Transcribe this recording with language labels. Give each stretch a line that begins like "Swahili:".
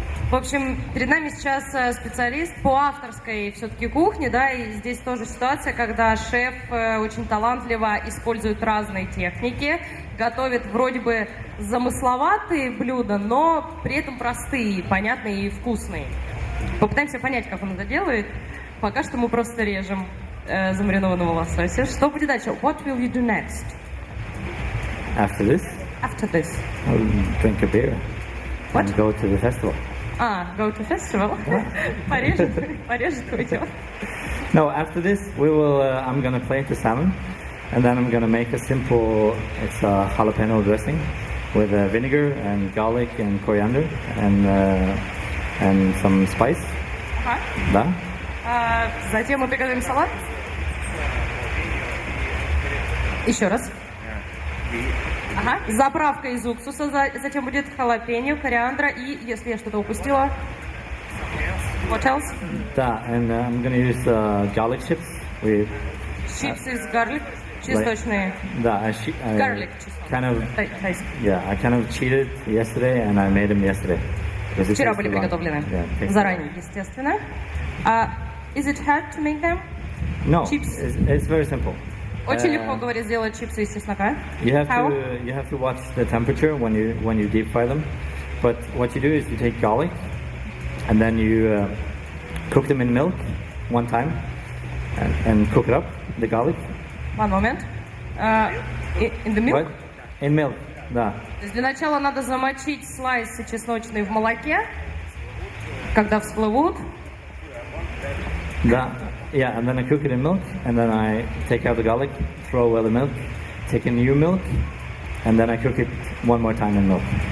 Russian: В общем, перед нами сейчас специалист по авторской все-таки кухне, да, и здесь тоже ситуация, когда шеф очень талантливо использует разные техники, готовит вроде бы замысловатые блюда, но при этом простые, понятные и вкусные. Попытаемся понять, как он это делает. Пока что мы просто режем замаринованного лосося. Что будет дальше?
English: What will you do next? After this, I'll drink a beer and go to the festival. Go to festival?
Russian: Порежет, уйдет.
English: No, after this, I'm gonna plate the salmon, and then I'm gonna make a simple, it's a jalapeno dressing with vinegar and garlic and coriander and some spice.
Russian: Да. Затем мы приготовим салат. Еще раз. Заправка из уксуса, затем будет халапеньо, кориандра и, если я что-то упустила,
English: what else? Да, and I'm gonna use garlic chips. Chips is garlic, чесночные.
Russian: Да,
English: Garlic. I kind of cheated yesterday, and I made them yesterday.
Russian: Вчера были приготовлены заранее, естественно.
English: Is it hard to make them? No, chips? It's very simple.
Russian: Очень легко, говорит, сделать чипсы из чеснока.
English: You have to watch the temperature when you deep fry them. But what you do is you take garlic, and then you cook them in milk one time, and cook it up, the garlic. One moment. In the milk? What? In milk, да.
Russian: То есть для начала надо замочить слайсы чесночные в молоке, когда всплывут. Да.
English: Yeah, and then I cook it in milk, and then I take out the garlic, throw away the milk, take in new milk, and then I cook it one more time in milk.